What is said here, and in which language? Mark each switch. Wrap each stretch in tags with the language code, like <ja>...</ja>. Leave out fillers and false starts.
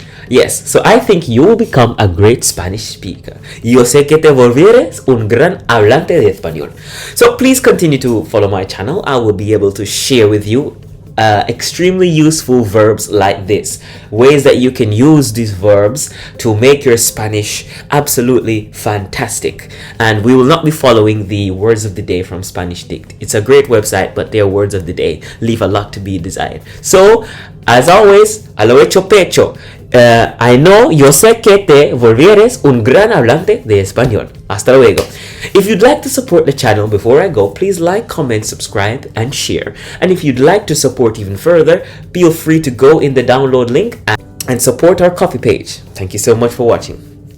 <en>Yes, so I think you will become a great Spanish speaker.</en> <es>Yo sé que te volvieres un gran hablante de español.</es> <en>So please continue to follow my channel. I will be able to share with you extremely useful verbs like this. Ways that you can use these verbs to make your Spanish absolutely fantastic. And we will not be following the words of the day from Spanish Dict. It's a great website, but their words of the day leave a lot to be desired. So, as always,</en> <es>a lo hecho pecho.</es> <en>I know,</en> <es>yo sé que te volvieres un gran hablante de español. Hasta luego.</es> <en>If you'd like to support the channel before I go, please like, comment, subscribe, and share. And if you'd like to support even further, feel free to go in the download link and support our Ko-fi page. Thank you so much for watching.</en>